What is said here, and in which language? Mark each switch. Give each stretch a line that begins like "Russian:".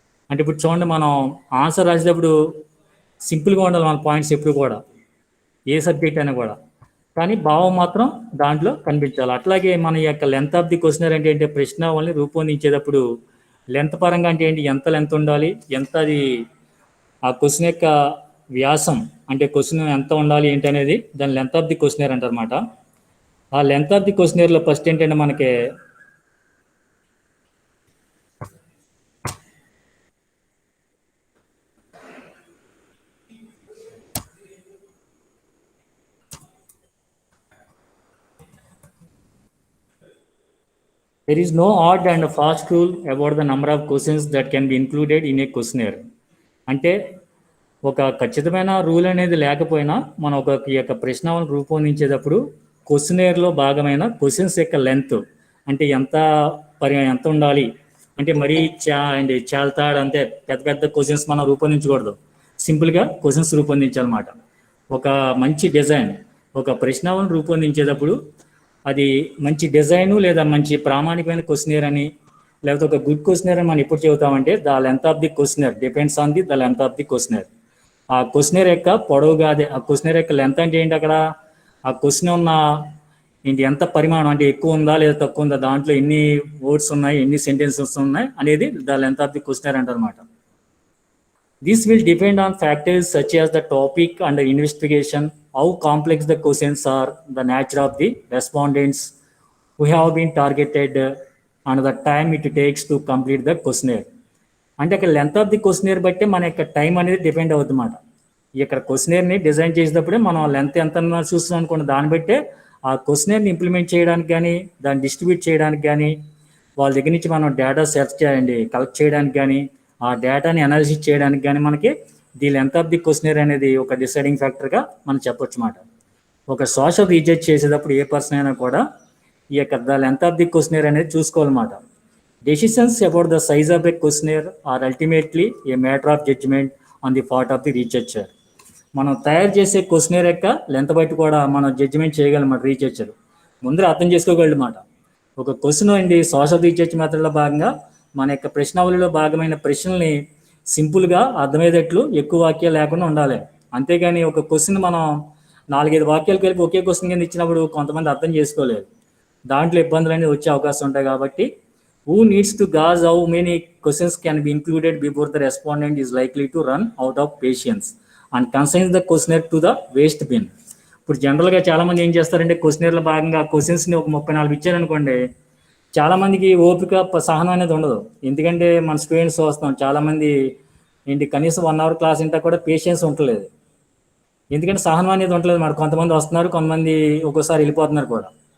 Telugu: అంటే ఇప్పుడు చూడండి, మనం ఆన్సర్ రాసేటప్పుడు సింపుల్గా ఉండాలి మన పాయింట్స్ ఎప్పుడు కూడా, ఏ సబ్జెక్ట్ అయినా కూడా, కానీ భావం మాత్రం దాంట్లో కనిపించాలి. అట్లాగే మన యొక్క లెంత్ ఆఫ్ ది క్వశ్చనర్ అంటే ఏంటి, ప్రశ్నావళిని రూపొందించేటప్పుడు లెంత్ పరంగా అంటే ఏంటి, ఎంత లెంత్ ఉండాలి, ఎంత అది ఆ క్వశ్చన్ యొక్క వ్యాసం, అంటే క్వశ్చన్ ఎంత ఉండాలి ఏంటి అనేది దాని లెంత్ ఆఫ్ ది క్వశ్చనర్ అంటారన్నమాట. ఆ లెంత్ ఆఫ్ ది క్వశ్చనర్లో ఫస్ట్ ఏంటంటే మనకి
English: there is no hard and fast rule about the number of questions that can be included in a questionnaire.
Telugu: అంటే ఒక ఖచ్చితమైన రూల్ అనేది లేకపోయినా మనం ఈ యొక్క ప్రశ్నలను రూపొందించేటప్పుడు క్వశ్చనర్లో భాగమైన క్వశ్చన్స్ యొక్క లెంత్, అంటే ఎంత ఉండాలి, అంటే మరీ చాల్తాడు అంటే పెద్ద పెద్ద క్వశ్చన్స్ మనం రూపొందించకూడదు, సింపుల్గా క్వశ్చన్స్ రూపొందించాలన్నమాట. ఒక మంచి డిజైన్, ఒక ప్రశ్నలను రూపొందించేటప్పుడు అది మంచి డిజైను లేదా మంచి ప్రామాణికమైన క్వశ్చనర్ అని, లేకపోతే ఒక గుడ్ క్వశ్చనర్ అని మనం ఎప్పుడు చెబుతామంటే
English: the length of the questionnaire
Telugu: depends on the length of the questionnaire. ఆ క్వశ్చనర్ యొక్క పొడవుగా, అదే ఆ క్వశ్చనర్ యొక్క లెంత్ అంటే ఏంటి, అక్కడ ఆ క్వశ్చన్ ఉన్న ఏంటి, ఎంత పరిమాణం, అంటే ఎక్కువ ఉందా లేదా తక్కువ ఉందా, దాంట్లో ఎన్ని వర్డ్స్ ఉన్నాయి, ఎన్ని సెంటెన్సెస్ ఉన్నాయి అనేది the length of the questionnaire అంటారన్నమాట.
English: This will depend on factors such as the topic under investigation, how complex the questions are, the nature of the respondents who have been targeted, and the time it takes to complete the questionnaire.
Telugu: అంటే ఇక్కడ length of the questionnaire బట్టి మన యొక్క time అనేది depend అవుతుంది అన్నమాట. ఇక్కడ క్వశ్చనర్ని design చేసేటప్పుడే మనం లెంత్ ఎంత చూస్తున్నాం అనుకోండి, దాన్ని బట్టే ఆ క్వశ్చనర్ని ఇంప్లిమెంట్ చేయడానికి కానీ, దాన్ని డిస్ట్రిబ్యూట్ చేయడానికి కానీ, వాళ్ళ దగ్గర నుంచి మనం డేటా సెర్చ్ చేయండి కలెక్ట్ చేయడానికి కానీ, ఆ డేటాని అనాలిసిస్ చేయడానికి కానీ మనకి the length of the questionnaire అనేది ఒక డిసైడింగ్ ఫ్యాక్టర్గా మనం చెప్పొచ్చు అన్నమాట. ఒక సోషల్ రీసెర్చ్ చేసేటప్పుడు ఏ పర్సన్ అయినా కూడా ఈ యొక్క
English: the length of the questionnaire
Telugu: అనేది చూసుకోవాలన్నమాట.
English: Decisions about the size of a questionnaire are ultimately a matter of judgement on the part of the researcher.
Telugu: మనం తయారు చేసే క్వశ్చనర్ యొక్క లెంత్ బట్టి కూడా మనం జడ్జిమెంట్ చేయగలమాట రీసెర్చర్. ముందర అర్థం చేసుకోగలమాట. ఒక క్వశ్చన్ అండి సోషల్ రీసెర్చ్ మెథడ్లో భాగంగా మన యొక్క ప్రశ్నావళిలో భాగమైన ప్రశ్నల్ని సింపుల్గా అర్థమయ్యేటట్లు ఎక్కువ వాక్యాలు లేకుండా ఉండాలి. అంతేగాని ఒక క్వశ్చన్ మనం 4-5 వాక్యాలు కలిపి ఒకే క్వశ్చన్ కింద ఇచ్చినప్పుడు కొంతమంది అర్థం చేసుకోలేదు. దాంట్లో ఇబ్బందులు అనేవి వచ్చే అవకాశం ఉంటాయి.
English: కాబట్టి who needs to gauge how many questions can be included before the respondent is likely to run out of patience and consigns the questionnaire to the waste bin.
Telugu: ఇప్పుడు జనరల్గా చాలామంది ఏం చేస్తారంటే క్వశ్చనర్లో భాగంగా క్వశ్చన్స్ని ఒక 34 ఇచ్చారనుకోండి, చాలామందికి ఓపిక సహనం అనేది ఉండదు. ఎందుకంటే మన స్టూడెంట్స్ వస్తాం చాలామంది ఏంటి కనీసం 1 అవర్ క్లాస్ ఇంటా కూడా పేషెన్స్ ఉండలేదు. ఎందుకంటే సహనం అనేది ఉండలేదు మాట. కొంతమంది వస్తున్నారు, కొంతమంది ఒక్కోసారి వెళ్ళిపోతున్నారు కూడా.